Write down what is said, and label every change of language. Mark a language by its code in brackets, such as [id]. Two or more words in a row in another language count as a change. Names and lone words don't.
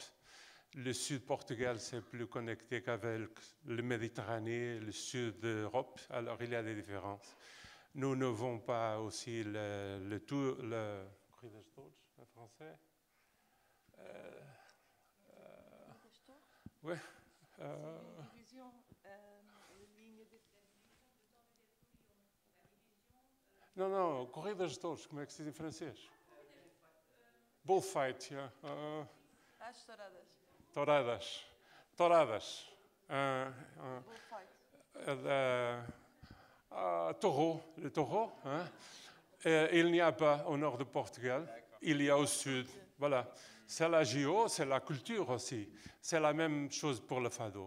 [fr] Le sud du Portugal, c'est plus connecté qu'avec le Méditerranée, le sud d'Europe. Alors, il y a des différences. Nous ne vont pas aussi le en français. Oui. [pt] Não, corridas de touros, como é que se diz em francês? [en] Bullfight, yeah. [pt] As touradas. Touradas. [en] Bullfight. [fr] Taureau, le taureau. Hein? Il n'y a pas au nord de Portugal, il y a au sud. Voilà. C'est la géo, c'est la culture aussi. C'est la même chose pour le fado.